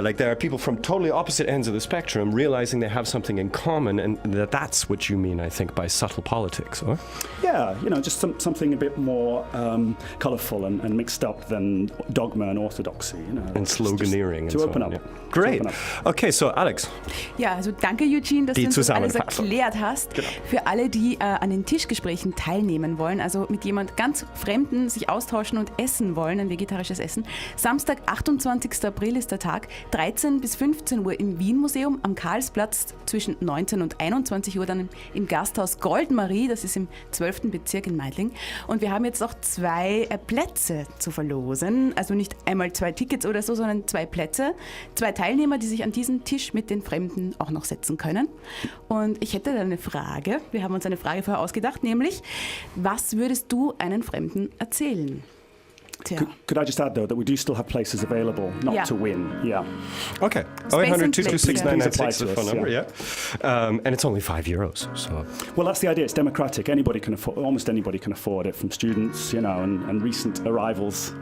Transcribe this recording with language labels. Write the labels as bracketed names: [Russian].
[English] Like, there are people from totally opposite ends of the spectrum realizing they have something in common, and that's what you mean, I think, by subtle politics, or? Yeah, just something a bit more colourful and mixed up than dogma and orthodoxy. And sloganeering. To open up. Yeah. Great. Okay, so Alex. [German] Ja, also danke, Eugene, dass du uns das alles erklärt hast. Genau. Für alle, die an den Tischgesprächen teilnehmen wollen, also mit jemand ganz Fremden sich austauschen und essen wollen, ein vegetarisches Essen. Samstag, 28. April ist der Tag, 13 bis 15 Uhr im Wien-Museum am Karlsplatz, zwischen 19 und 21 Uhr dann im Gasthaus Goldmarie, das ist im 12. Bezirk in Meidling. Und wir haben jetzt noch 2 Plätze zu verlosen, also nicht einmal 2 Tickets oder so, sondern 2 Plätze, 2 Teilnehmer, die sich an diesen Tisch mit den Fremden auch noch setzen können. Und ich hätte da eine Frage. Wir haben uns eine Frage vorher ausgedacht, nämlich, was würdest du einen Fremden erzählen? Tja. [English] Could I just add, though, that we do still have places available not to win? Yeah. Okay. Space 0800 and 226 996 places. the phone number, yeah. And it's only €5, so... Well, that's the idea. It's democratic. Anybody can afford. Almost anybody can afford it, from students, and recent arrivals.